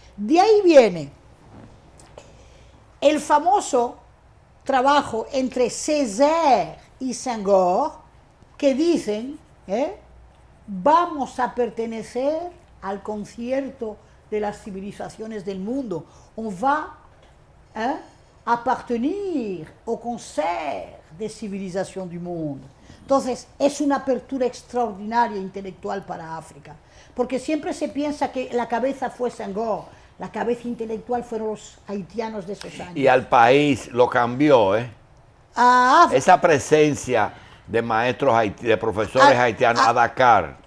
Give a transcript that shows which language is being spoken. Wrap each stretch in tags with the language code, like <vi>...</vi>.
<es>De ahí viene el famoso trabajo entre Césaire y Senghor, que dicen, vamos a pertenecer al concierto de las civilizaciones del mundo.</es> <fr>On va appartenir au concert des civilisations du monde.</fr> <es>Entonces, es una apertura extraordinaria intelectual para África, porque siempre se piensa que la cabeza fue Senghor, la cabeza intelectual fueron los haitianos de esos años. Y al país lo cambió, esa presencia de maestros de profesores haitianos a Dakar.</es>